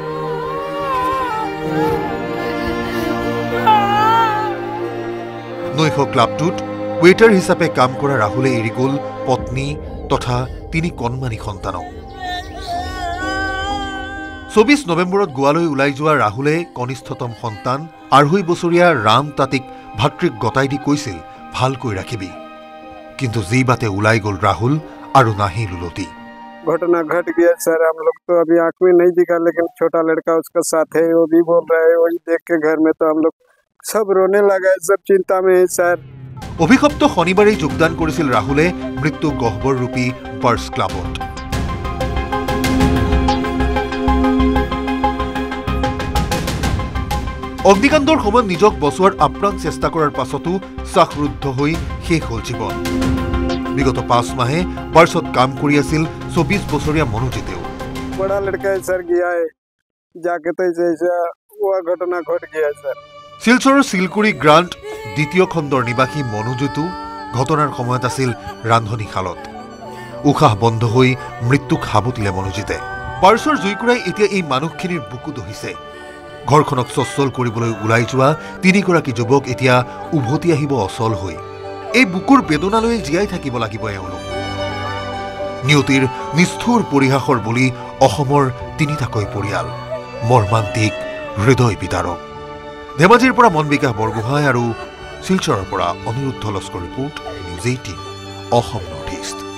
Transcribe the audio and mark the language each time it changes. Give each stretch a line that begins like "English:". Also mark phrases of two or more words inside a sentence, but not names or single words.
Assamese: নৈশ ক্লাবটোত ৱেটাৰ হিচাপে কাম কৰা ৰাহুলে এৰি গ'ল পত্নী তথা 3 কণমানি সন্তানক 24 নৱেম্বৰত গোৱালৈ ওলাই যোৱা ৰাহুলে কনিষ্ঠতম সন্তান 2.5 বছৰীয়া ৰাম তাঁতীক ভাতৃক গতাই দি কৈছিল ভালকৈ ৰাখিবি কিন্তু যি বাতে ওলাই গ'ল ৰাহুল আৰু নাহি লুলতি
Hindi: घटना घट गया सर हम लोग तो अभी आंख में नहीं दिखा लेकिन छोटा लड़का उसका साथ है वो भी बोल रहा है वही देख के घर में तो हम लोग सब रोने लगा सब चिंता में है सर
Assamese: অভিশপ্ত শনিবাৰেই যোগদান কৰিছিল ৰাহুলে মৃত্যু গহ্বৰ ৰূপী বাৰ্জ ক্লাবত অগ্নিকাণ্ডৰ সময়ত নিজক বচোৱাৰ আপ্ৰাণ চেষ্টা কৰাৰ পাছতো চাহৰুদ্ধ হৈ শেষ হ'ল জীৱন বিগত 5 মাহে বাৰ্ছত কাম কৰি আছিল 24 বছৰীয়া মনোজিতেও
Hindi: बड़ा लड़का है सर गया है जाके तो ऐसा वो घटना घट गया सर
Assamese: শিলচৰৰ শিলকুৰি গ্ৰাণ্ট দ্বিতীয় খণ্ডৰ নিবাসী মনোজিতো ঘটনাৰ সময়ত আছিল ৰান্ধনিশালত উশাহ বন্ধ হৈ মৃত্যুক সাবটিলে মনোজিতে বাৰ্ছৰ জুইকুৰাই এতিয়া এই মানুহখিনিৰ বুকু দহিছে ঘৰখনক সচ্ছল কৰিবলৈ ওলাই যোৱা 3 গৰাকী যুৱক এতিয়া উভতি আহিব অচল হৈ এই বুকুৰ বেদনালৈ জীয়াই থাকিব লাগিব এওঁলোক নিয়তিৰ নিষ্ঠুৰ পৰিহাসৰ বুলি অসমৰ 3টাকৈ পৰিয়াল মৰ্মান্তিক হৃদয় বিদাৰক ধেমাজিৰ পৰা মন বিকাশ বৰগোহাঁই আৰু শিলচৰৰ পৰা অনিৰুদ্ধ লস্কৰ ৰিপোৰ্ট নিউজ 18 অসম নৰ্থ ইষ্ট